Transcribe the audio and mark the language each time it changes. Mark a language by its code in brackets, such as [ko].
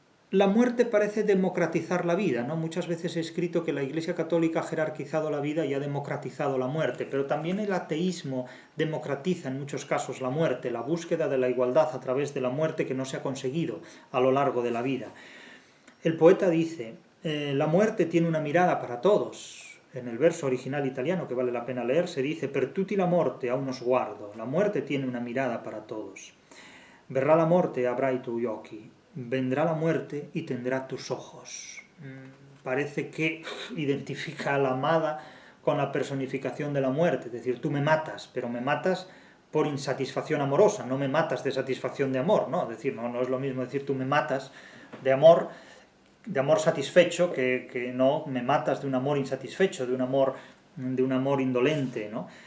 [es] La muerte parece democratizar la vida, ¿no? Muchas veces he escrito que la Iglesia Católica ha jerarquizado la vida y ha democratizado la muerte, pero también el ateísmo democratiza en muchos casos la muerte, la búsqueda de la igualdad a través de la muerte que no se ha conseguido a lo largo de la vida. El poeta dice, la muerte tiene una mirada para todos. En el verso original italiano, que vale la pena leer, se dice, [it] per tutti la morte a uno sguardo. [es] La muerte tiene una mirada para todos. [it] Verrà la morte e avrai tu occhi. [es] Vendrá la muerte y tendrá tus ojos. Parece que identifica a la amada con la personificación de la muerte, es decir, tú me matas, pero me matas por insatisfacción amorosa, no me matas de satisfacción de amor, ¿no? Es decir, no es lo mismo decir tú me matas de amor satisfecho que no me matas de un amor insatisfecho, de un amor indolente, ¿no?